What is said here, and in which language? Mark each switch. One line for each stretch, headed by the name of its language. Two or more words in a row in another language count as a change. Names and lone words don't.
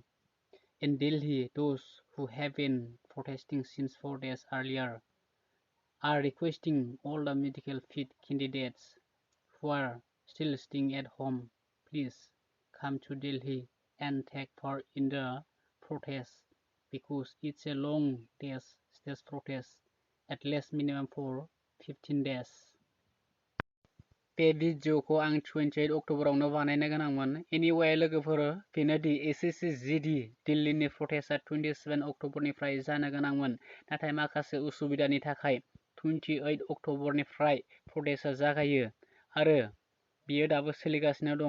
English: In Delhi, those who have been protesting since 4 days earlier are requesting all the medical fit candidates who are still staying at home, please come to Delhi and take part in the protest because it's a long days stage protest at least minimum for 15 days.
Bodo: बे भिडिअखौ आं 28 अक्ट'बरावनो बानायनो गोनांमोन। एनिवे लोगोफोर, बेनोदि SSCGD दिल्लीनि प्रटेस्टआ 27 अक्ट'बरनिफ्राय जानो गोनांमोन, नाथाय माखासे उसुबिदानि थाखाय 28 अक्ट'बरनिफ्राय प्रटेस्टआ जागायो आरो बियो दाबो सोलिगासिनो दं।